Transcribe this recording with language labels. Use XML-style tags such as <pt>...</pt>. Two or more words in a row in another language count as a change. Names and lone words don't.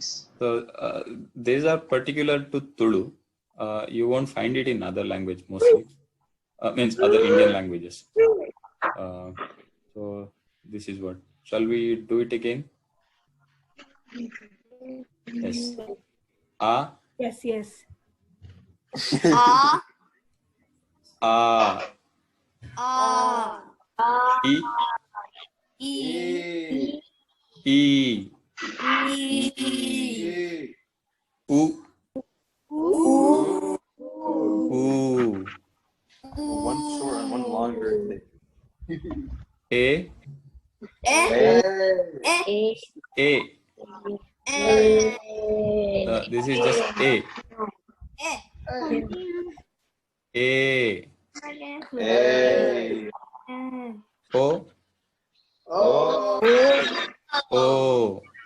<en>So these are particular to Tulu. You won't find it in other language mostly. Means other Indian languages. So this is what. Shall we do it again? Yes. A. Yes. A. E. E. U. One short and one longer. A. This is just A. A. O. O.</en>